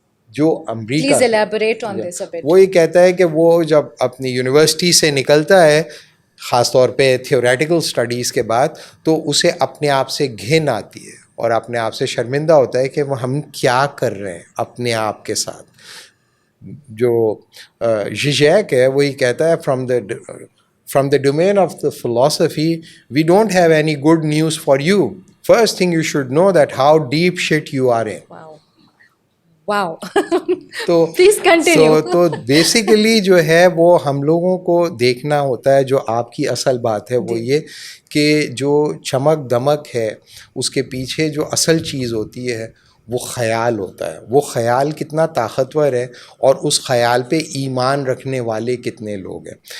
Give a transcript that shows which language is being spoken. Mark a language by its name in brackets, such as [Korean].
[Urdu] جو امریکہ, وہ یہ کہتا ہے کہ وہ جب اپنی یونیورسٹی سے نکلتا ہے خاص طور پہ تھیوریٹیکل اسٹڈیز کے بعد, تو اسے اپنے آپ سے گھن آتی ہے اور اپنے آپ سے شرمندہ ہوتا ہے کہ وہ ہم کیا کر رہے ہیں اپنے آپ کے ساتھ. جو زیزیک ہے وہی کہتا ہے [English] from the domain of the philosophy, we don't have any good news for you. First thing you should know that how deep shit you are in. Wow. [Urdu] تو [English] Please continue. [Urdu] تو بیسیکلی جو ہے وہ ہم لوگوں کو دیکھنا ہوتا ہے. جو آپ کی اصل بات ہے وہ یہ کہ جو چمک دمک ہے اس کے پیچھے جو اصل چیز ہوتی ہے وہ خیال ہوتا ہے. وہ خیال کتنا طاقتور ہے اور اس خیال پہ ایمان رکھنے والے کتنے لوگ ہیں.